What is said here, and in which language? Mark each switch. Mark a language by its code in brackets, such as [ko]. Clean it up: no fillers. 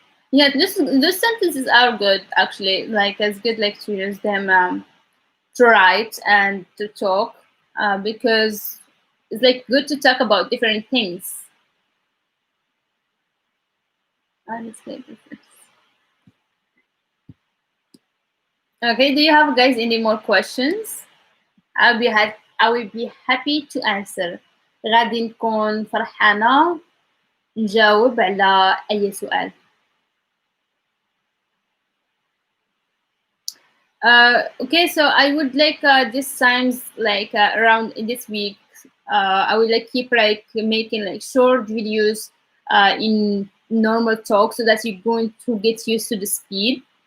[en] Yeah, those sentences are good actually. Like it's good like to use them to write and to talk because it's like good to talk about different things. Honestly, Okay, do you have guys any more questions? I will be happy to answer. [ar] غادي نكون فرحانة نجاوب على أي سؤال. [en] Okay, so I would like this times like around in this week, I would like keep like making like short videos in normal talk so that you're going to get used to the speed.